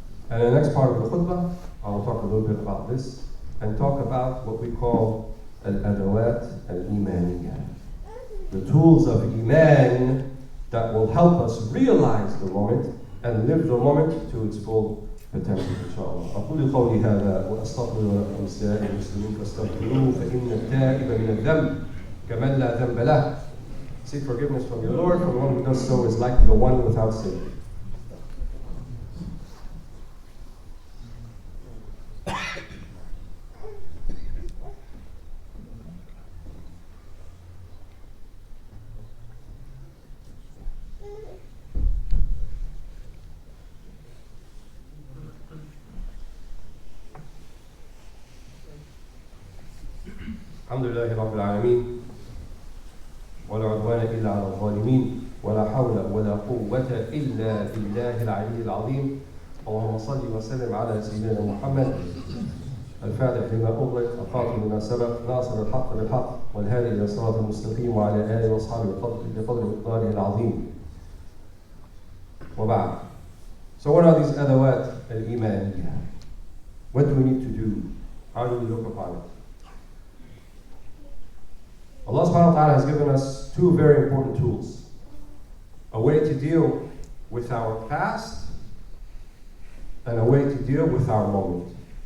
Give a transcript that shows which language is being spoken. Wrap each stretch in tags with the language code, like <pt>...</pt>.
<en>And in the next part of the khutbah, I will talk a little bit about this and talk about what we call al-adawat al-imaniyah. The tools of iman that will help us realize the moment and live the moment to its full potential, inshallah.</en> <ar>أقول قولي هذا وأستغفر لكم سائر المسلمين فاستغفروه فإن التائب من الذنب كمن لا ذنب له.</ar> <en>Seek forgiveness from your Lord, for the one who does so is like the one without sin.</en> <ar>الحمد لله رب العالمين ولا عدوان إلا على الظالمين ولا حول ولا قوة إلا بالله العلي العظيم. اللهم صل وسلم على سيدنا محمد الفاتح لما أغلق الخاتم لما سبق ناصر الحق بالحق والهادي إلى الصراط المستقيم وعلى آله وأصحابه بقدر مقداره العظيم. وبعد.</ar> <en>So what are these adawat al-imaniyah? What do we need to do? How do we look upon it? Allah subhanahu wa ta'ala has given us two very important tools. A way to deal with our past and a way to deal with our moment.</en>